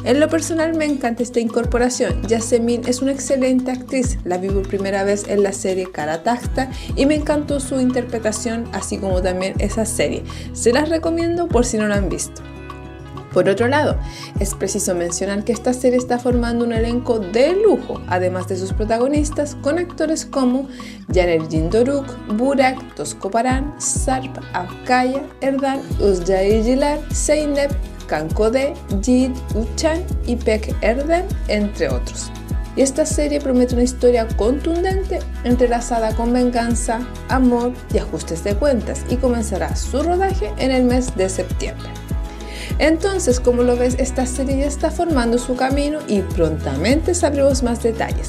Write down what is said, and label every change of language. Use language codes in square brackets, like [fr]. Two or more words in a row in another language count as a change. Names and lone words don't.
[es] En lo personal me encanta esta incorporación. Yasemin es una excelente actriz, la vi por primera vez en la serie Kara Takta y me encantó su interpretación, así como también esa serie. Se las recomiendo por si no la han visto. Por otro lado, es preciso mencionar que esta serie está formando un elenco de lujo, además de sus protagonistas, con actores como Caner Yıldırım, Burak, Toskoparan, Sarp Akkaya, Erdan Özcayiler, Zeynep Kankode, Yiğit Uçan, İpek Erdem, entre otros. Y esta serie promete una historia contundente, entrelazada con venganza, amor y ajustes de cuentas, y comenzará su rodaje en el mes de septiembre. Entonces, como lo ves, esta serie ya está formando su camino y prontamente sabremos más detalles.